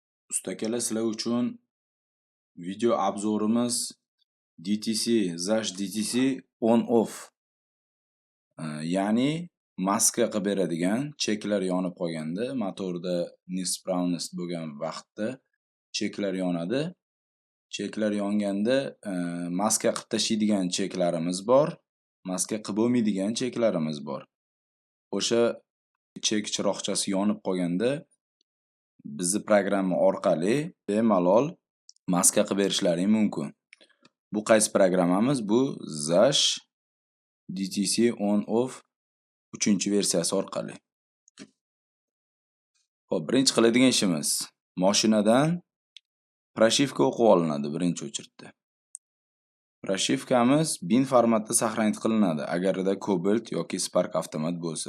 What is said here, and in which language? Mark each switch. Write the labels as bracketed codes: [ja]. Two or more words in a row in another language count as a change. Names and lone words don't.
[uz] Ustakalar sizlar uchun video obzorimiz DTC ZASH DTC on off. Ya'ni maska qilib beradigan cheklar yonib qolganda, motorda neispravnost bo'lgan vaqtda cheklar yonadi. Cheklar yonganda maska qilib tashlaydigan cheklarimiz bor, maska qilib bo'lmaydigan cheklarimiz bor. O'sha chek chiroqchasi yonib qolganda bizni programma orqali bemalol maska qilib berishlari mumkin. Bu qaysi programmamiz? Bu ZASH DTC on off 3-versiyasi orqali. Xo'p, birinchi qiladigan ishimiz mashinadan proshivka o'qib olinadi birinchi o'chirtda. Proshivkamiz bin formatda saqlanib qilinadi agarda Cobalt yoki Spark avtomat bo'lsa.